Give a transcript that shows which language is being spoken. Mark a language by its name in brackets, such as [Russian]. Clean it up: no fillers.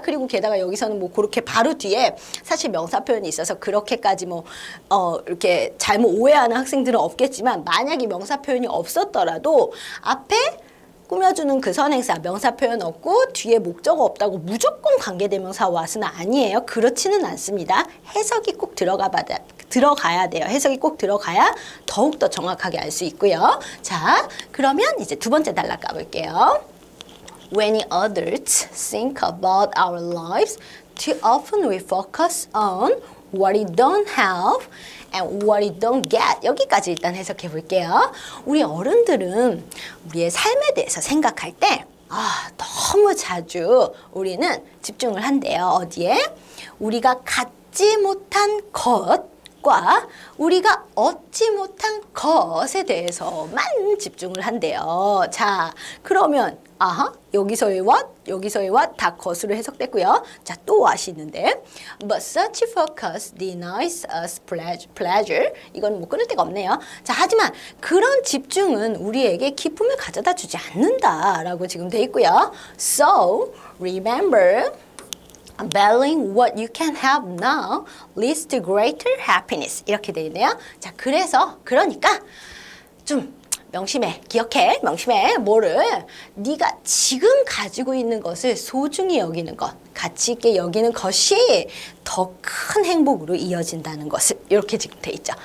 [Korean] 그리고 게다가 여기서는 뭐 그렇게 바로 뒤에 사실 명사 표현이 있어서 그렇게까지 이렇게 잘못 오해하는 학생들은 없겠지만 만약에 명사 표현이 없었더라도 앞에 꾸며주는 그 선행사 명사 표현 없고 뒤에 목적 없다고 무조건 관계대명사 what은 아니에요. 그렇지는 않습니다. 해석이 꼭 들어가야 돼요. 해석이 꼭 들어가야 더욱더 정확하게 알 수 있고요. 자, 그러면 이제 두 번째 단락 가볼게요. [English] When adults think about our lives, too often we focus on what we don't have and what we don't get. [Korean] 여기까지 일단 해석해 볼게요. 우리 어른들은 우리의 삶에 대해서 생각할 때 너무 자주 우리는 집중을 한대요. 어디에? 우리가 갖지 못한 것과 우리가 얻지 못한 것에 대해서만 집중을 한대요. 자, 그러면 여기서의 what 다 것으로 해석됐고요. 자, 또 what이 있는데 [English] But such focus denies us pleasure. [Korean] 이건 뭐 끊을 데가 없네요. 자, 하지만 그런 집중은 우리에게 기쁨을 가져다 주지 않는다라고 지금 돼 있고요. [English] So, remember valuing what you can have now leads to greater happiness. [Korean] 이렇게 돼 있네요. 자, 그러니까 좀 명심해, 기억해, 뭐를 네가 지금 가지고 있는 것을 소중히 여기는 것, 가치 있게 여기는 것이 더 큰 행복으로 이어진다는 것을 이렇게 지금 돼 있죠.